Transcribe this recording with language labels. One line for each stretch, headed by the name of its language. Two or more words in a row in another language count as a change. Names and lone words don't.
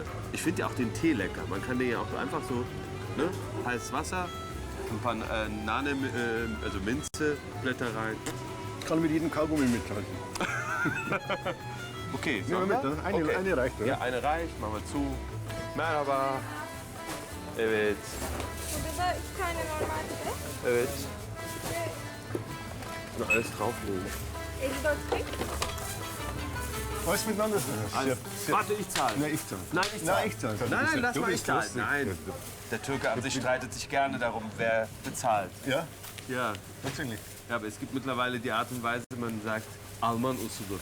German: Ich finde ja auch den Tee lecker. Man kann den ja auch einfach so, ne? Heißes Wasser, ein paar Nane, also Minzeblätter rein. Kann mit jedem Kaugummi mithalten. Okay, Nehmen wir sollen mit, ne? Eine reicht, oder? Ja, eine reicht, machen wir zu.
Turkish: Merhaba. Evet, Burada 2 tane normalde. evet.
German: Noch alles drauflegen. 54 Alles miteinander. Warte, ich zahle. Nein, ich zahle. Nein, ich zahle. Nein, ich zahle. Nein, lass Du mal, ich bist zahle. lustig. Nein. Der Türke an sich streitet sich gerne darum, wer bezahlt. Ja, Ja. tatsächlich. Ja, aber es gibt mittlerweile die Art und Weise, man sagt,
Turkish: Alman usulü.